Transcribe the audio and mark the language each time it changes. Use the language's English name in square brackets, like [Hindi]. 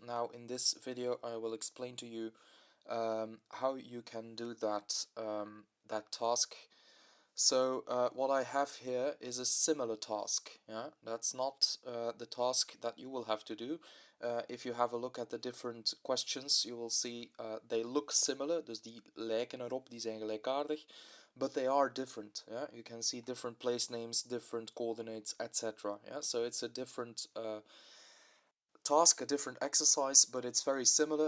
[English] Now in this video I will explain to you how you can do that task. So what I have here is a similar task. Yeah, that's not the task that you will have to do. If you have a look at the different questions, you will see they look similar. [Dutch] Dus die lijken erop, die zijn gelijkaardig, [English] but they are different. Yeah, you can see different place names, different coordinates, etc. Yeah, so it's a different task, a different exercise, but it's very similar.